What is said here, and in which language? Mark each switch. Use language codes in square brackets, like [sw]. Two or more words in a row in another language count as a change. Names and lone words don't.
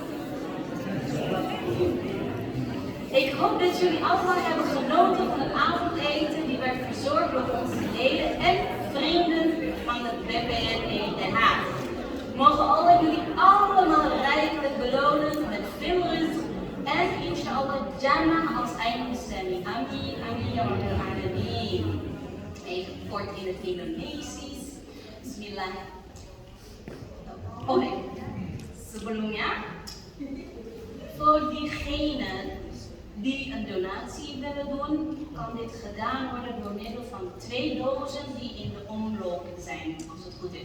[nl] Ik hoop dat jullie allemaal hebben genoten van het avondeten die werd verzorgd door onze leden en vrienden van het BPNE Den Haag. Mogen Allah jullie allemaal rijkelijk belonen met veel rust en inshallah Jannah als eindbestemming. [ar] آمين، آمين، يا رب العالمين. [nl] Even kort in het Indonesisch. Bismillah. Oh nee, sebelumnya, voor diegenen die een donatie willen doen, kan dit gedaan worden door middel van 2 dozen die in de omloop zijn, als het goed is.